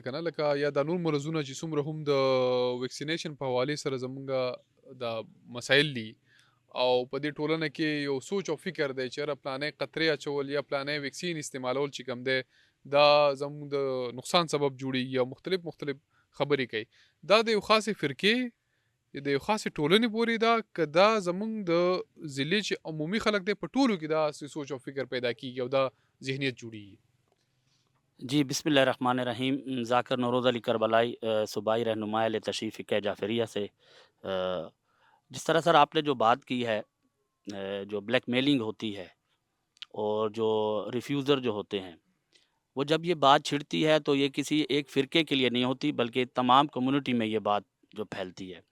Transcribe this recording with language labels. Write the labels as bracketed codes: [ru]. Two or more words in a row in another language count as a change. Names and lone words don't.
[ps] که نه لکه یا دا نور مرضونه چې څومره هم د ویکسینیشن په حوالې سره زموږ دا مسایل دي او په دې ټولنه کې یو سوچ او فکر دی چې یاره پلانې قطرې اچول یا پلانې ویکسین استعمالول چې کم دی دا زموږ د نقصان سبب جوړېږي او مختلف خبرې کوي دا د یو خاصې فرقې د یو خاصې ټولنې پورې ده که دا زموږ د ضلع چې عمومي خلک دی په ټولو کې دا سوچ او فکر پیدا کیږي او دا ذهنیت جوړېږي [hi] जी बिस्मिल्लाहिर्रहमानिर्रहीम ज़ाकिर नौरोज़ अली करबलाई सूबाई रहनुमा अहले तशरीफ़ फ़िक़्ह जाफ़रिया से जिस तरह सर आपने जो बात की है जो ब्लैकमेलिंग होती है और जो रिफ्यूज़र जो होते हैं वो जब ये बात छिड़ती है तो ये किसी एक फ़िरके के लिए नहीं होती बल्कि तमाम कम्युनिटी में ये बात जो फैलती है।